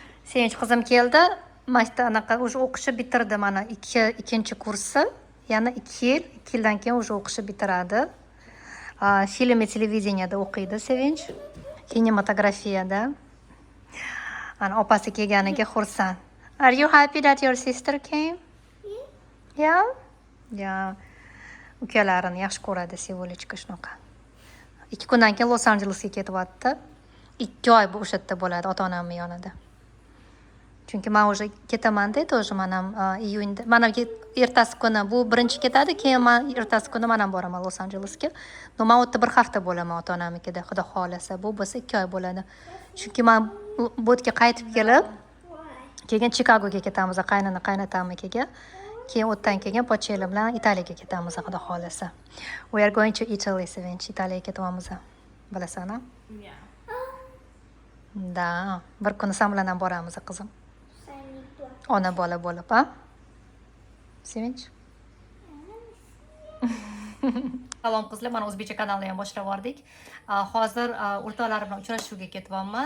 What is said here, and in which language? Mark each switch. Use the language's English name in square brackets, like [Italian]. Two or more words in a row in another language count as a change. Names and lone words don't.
[Uzbek] Sevinch qizim keldi. Maktab anaqa уже o'qishi bitirdi mana ikkinchi kursi. Yana 2 yil, 2 yildan keyin уже o'qishi bitiradi. Film va televideniyada o'qiydi Sevinch. Kinematografiyada. Ana opasi kelganiga xursand. [English] Are you happy that your sister came? Yeah. Yeah. [Uzbek] Ukalarini yaxshi ko'radi Sevolichka shunaqa. 2 kundan keyin Los Anjelesga ketyapti. 2 oy bu o'sha yerda bo'ladi ota-onamning yonida. Chunki men уже ketaman-da, тоже men ham iyunda. Mana ertasi kuni bu birinchi ketadi, keyin men ertasi kuni men ham boraman Los Anjelesga. No, men o'tda bir hafta bo'laman ota-onamnikida, xudo xolasa. Bu bo'lsa 2 oy bo'ladi. Chunki men bu yerga qaytib kelib, keyin Chikagoga ketamiz, qaynatamnikiga. Keyin o'tdan keyin Pochela bilan Italiyaga ketamiz, xudo xolasa. [English] We are going to Italy, Sevinch. [Uzbek] Italiyaga ketyapmiz. Bilasan-a? Yeah. Da, bir kuni sen bilan ham boramiz, qizim. Ona bola bo'lib, ha? Sevinch. Salom qizlar, mana o'zbekcha kanalni ham boshlab yubordik. Hozir o'rtoqlar bilan uchrashuvga ketyapman.